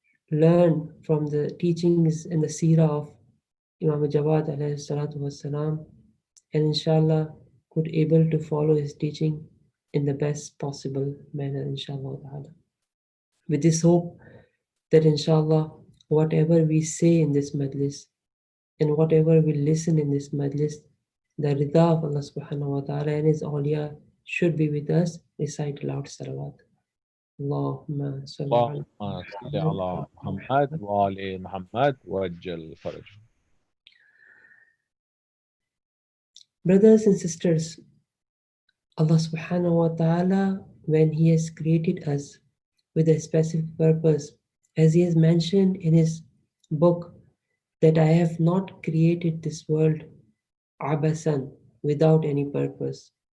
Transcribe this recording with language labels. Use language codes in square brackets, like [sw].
[en] learn from the teachings and the seerah of Imam Jawad alayhi salatu wassalam and inshallah could able to follow his teaching in the best possible manner inshallah ta'ala. With this hope that inshallah, whatever we say in this majlis and whatever we listen in this majlis, the rida of Allah subhanahu wa ta'ala and His awliya should be with us. Recite aloud salawat. Allahumma salli ala [ar] اللهم صل على محمد وآل محمد وجل فرجهم. [en] Brothers and sisters, Allah subhanahu wa ta'ala, when He has created us with a specific purpose, as He has mentioned in His book, that I have not created this world abasan, without any purpose.